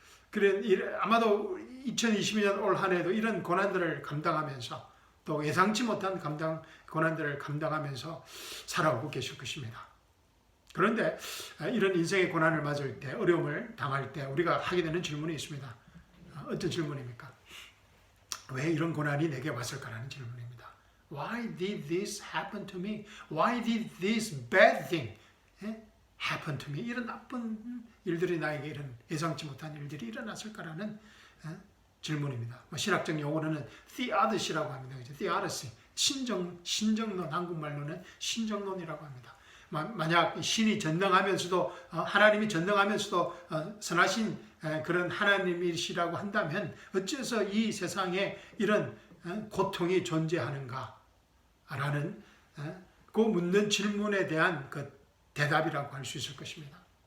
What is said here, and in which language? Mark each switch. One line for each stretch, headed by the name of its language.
Korean: 그래 아마도 2022년 올 한 해도 이런 고난들을 감당하면서 또 예상치 못한 고난들을 감당하면서 살아오고 계실 것입니다. 그런데 이런 인생의 고난을 맞을 때, 어려움을 당할 때 우리가 하게 되는 질문이 있습니다. 어떤 질문입니까? 왜 이런 고난이 내게 왔을까라는 질문입니다.
English: Why did this happen to me? Why did this bad thing happen to me?
Korean: 이런 나쁜 일들이 나에게 이런 예상치 못한 일들이 일어났을까라는 질문입니다. 신학적 용어로는 theodic이라고 합니다. theodicy, 신정론, 한국말로는 신정론이라고 합니다. 만약 신이 전능하면서도 하나님이 전능하면서도 선하신 그런 하나님이시라고 한다면 어째서 이 세상에 이런 고통이 존재하는가라는 그 묻는 질문에 대한 그 대답이라고 할 수 있을 것입니다.